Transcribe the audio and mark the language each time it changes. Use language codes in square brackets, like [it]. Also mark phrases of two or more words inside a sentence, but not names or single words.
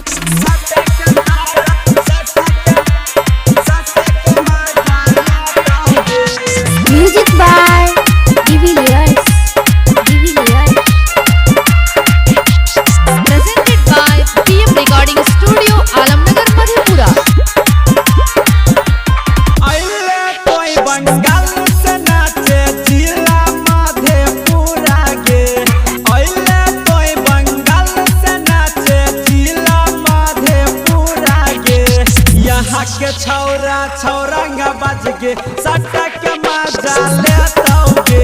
[en] Music by Divilliers. Presented by PM Recording Studio, Alamnagar, Madhepura. [anp] अइले कोई बंगाल से नाचे जिला मधेपुरा गे। अइले कोई बंगाल से नाचे जिला मधेपुरा गे। यहाँ के छौरा छौरंगा बज गे सट्टा के मजा लेता गे।